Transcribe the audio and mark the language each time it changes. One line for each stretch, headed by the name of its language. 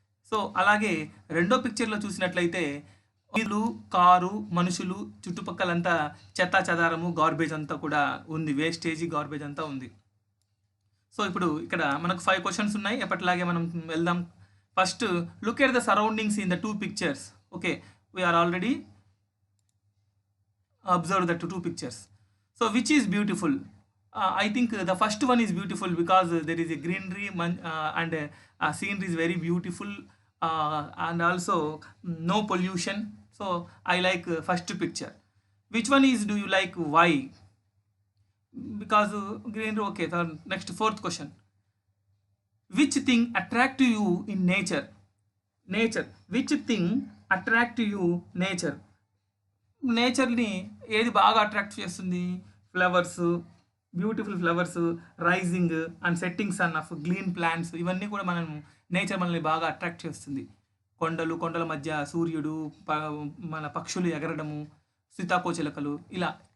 Telugu: So అలాగే రెండో పిక్చర్లో చూసినట్లయితే ఇల్లు, కారు, మనుషులు, చుట్టుపక్కలంతా చెత్తా చెదారము, గార్బేజ్ అంతా కూడా ఉంది, వేస్టేజీ గార్బేజ్ అంతా ఉంది. సో ఇప్పుడు ఇక్కడ మనకు 5 క్వశ్చన్స్ ఉన్నాయి. ఎప్పటిలాగే మనం వెళ్దాం.
English: First, look at the surroundings in the 2 pictures. Okay, we're already observe the 2 pictures. So which is beautiful? I think the first one is beautiful because there is a greenery and scenery is very beautiful and also no pollution. So I like first picture. Which one is do you like? Why? Because greenery. Okay, so next, 4th question. Which thing attract you in nature? Nature. Which thing attract you nature?
Telugu: నేచర్ని ఏది బాగా attract చేస్తుంది?
English: flowers, beautiful flowers, rising and setting sun of green plants,
Telugu: ఇవన్నీ కూడా nature మనల్ని బాగా attract చేస్తుంది. కొండలు, కొండల మధ్య సూర్యుడు, మన పక్షులు ఎగరడము, సీతాకోచిలకలు, ఇలా.